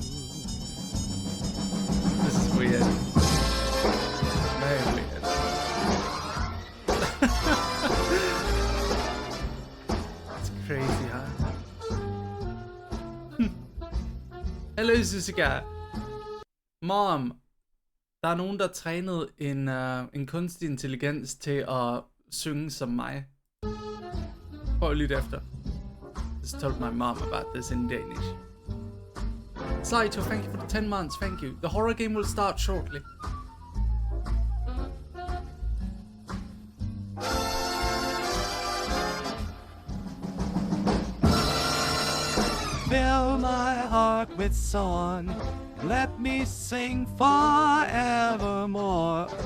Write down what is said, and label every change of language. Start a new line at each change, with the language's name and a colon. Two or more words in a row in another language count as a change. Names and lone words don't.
English: This is weird. Very weird. It's crazy, huh? Hello, Susika. Mom,
Danish: der er nogen, der trænede en kunstig intelligens til at synge som mig. Prøv at lytte efter.
English: Just told my mom about this in Danish. Saito, thank you for the 10 months, thank you. The horror game will start shortly. Fill my heart with song, let me sing forevermore.